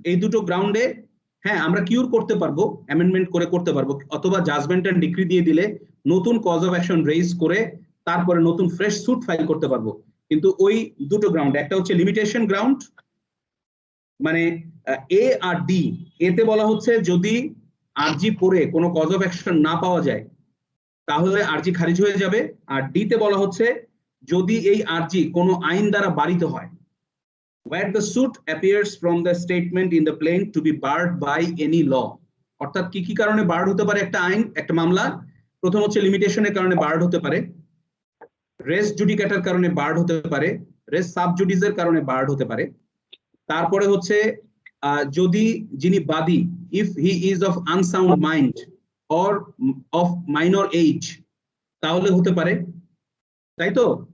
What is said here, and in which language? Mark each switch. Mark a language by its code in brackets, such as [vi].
[bn] এই 2টো গ্রাউন্ডে হ্যাঁ আমরা কিউর করতে পারবো, অ্যামেন্ডমেন্ট করে করতে পারবো, অথবা জাজমেন্ট এন্ড ডিক্রি দিয়ে দিলে নতুন কজ অফ অ্যাকশন রেইজ করে তারপরে নতুন ফ্রেশ সুট ফাইল করতে পারবো। কিন্তু ওই 2টো গ্রাউন্ড, একটা হচ্ছে লিমিটেশন গ্রাউন্ড, মানে এ আর ডি। এতে বলা হচ্ছে যদি আরজি পড়ে কোনো কজ অফ অ্যাকশন না পাওয়া যায় তাহলে আরজি খারিজ হয়ে যাবে। আর ডি তে বলা হচ্ছে যদি এই আরজি কোনো আইন দ্বারা বারিত হয়, [en] where the suit appears from the statement in the plaint to be barred by any law। [bn] অর্থাৎ কি কি কারণে বার্ড হতে পারে একটা আইন, একটা মামলা? প্রথম হচ্ছে লিমিটেশনের কারণে বার্ড হতে পারে, রেস জুডিকেটার কারণে বার্ড হতে পারে, রেস সাব জুডিসের কারণে বার্ড হতে পারে। তারপরে হচ্ছে যদি যিনি বাদী, [en] if he is of unsound mind or of minor age, [bn] তাহলে হতে পারে, তাই তো?